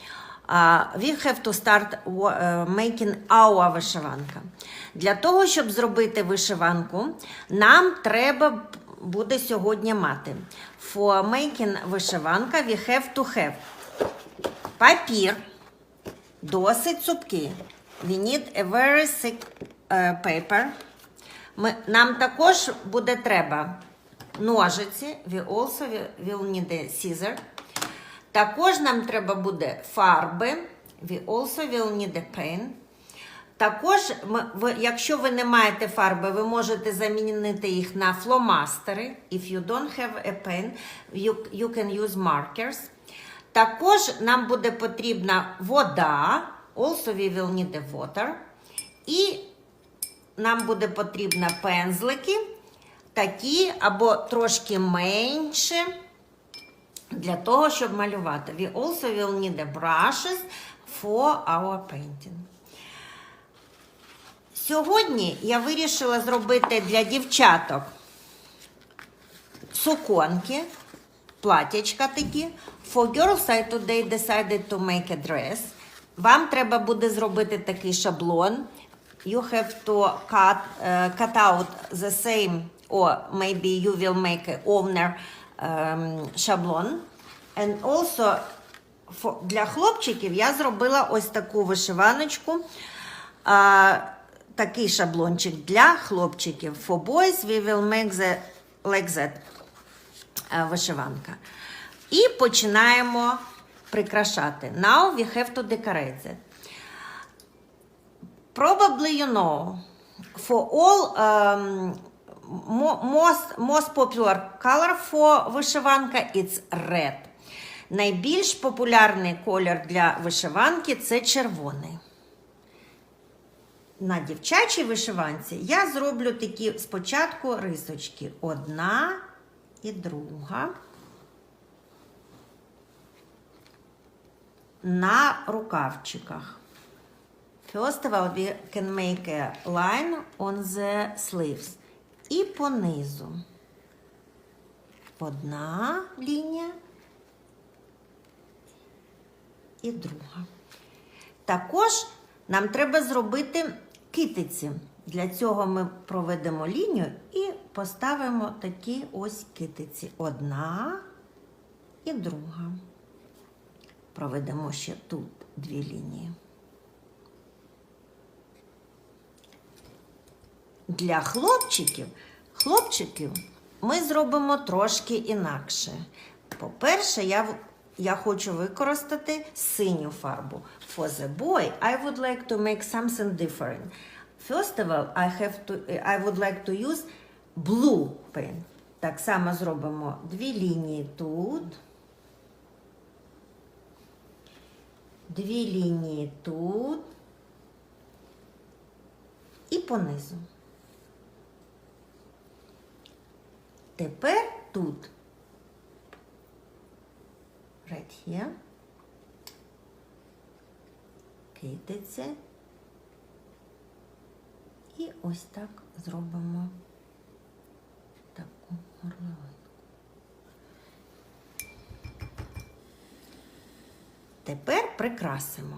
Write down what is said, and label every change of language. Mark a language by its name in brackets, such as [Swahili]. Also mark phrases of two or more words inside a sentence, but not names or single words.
[English] We have to start making our вишиванка. [Ukrainian] Для того, щоб зробити вишиванку, нам треба буде сьогодні мати. [English] For making вишиванка, we have to have [Ukrainian] папір, досить цупкий. [English] We need a very thick paper. [Ukrainian] Нам також буде треба ножиці, [English] we also will need a scissor. [Ukrainian] Також нам треба буде фарби, [English] we also will need a pen. [Ukrainian] Також, якщо ви не маєте фарби, ви можете замінити їх на фломастери. [English] If you don't have a pen, you can use markers. [Ukrainian] Також нам буде потрібна вода, [English] also we will need the water. [Ukrainian] І нам буде потрібна пензлики, такі або трошки менше, для того, щоб малювати. [English] We also will need the brushes for our painting. [Ukrainian] Сьогодні я вирішила зробити для дівчаток суконки, платячка такі. [English] For girls, I today decided to make a dress. [Ukrainian] Вам треба буде зробити такий шаблон. [English] You have to cut out the same, or maybe you will make an owner шаблон. And also, [Ukrainian] для хлопчиків я зробила ось таку вишиваночку. Такий шаблончик для хлопчиків. [English] For boys, we will make like that вишиванка. [Ukrainian] І починаємо прикрашати. [English] Now we have to decorate that. Probably you know, for all most popular color for вишиванка it's red. [Ukrainian] Найбільш популярний колір для вишиванки це червоний. На дівчачій вишиванці я зроблю такі спочатку рисочки. Одна і друга. На рукавчиках. [English] First of all, we can make a line on the sleeves. [Ukrainian] І по низу. Одна лінія і друга. Також нам треба зробити китиці. Для цього ми проведемо лінію і поставимо такі ось китиці. Одна і друга. Проведемо ще тут дві лінії. Для хлопчиків ми зробимо трошки інакше. По-перше, я хочу використати синю фарбу. [English] For the boy, I would like to make something different. First of all, I would like to use blue pen. [Ukrainian] Так само зробимо дві лінії тут. Дві лінії тут. І понизу. Тепер тут. [English] Right here. [Ukrainian] Китиці. І ось так зробимо таку горловинку. Тепер прикрасимо.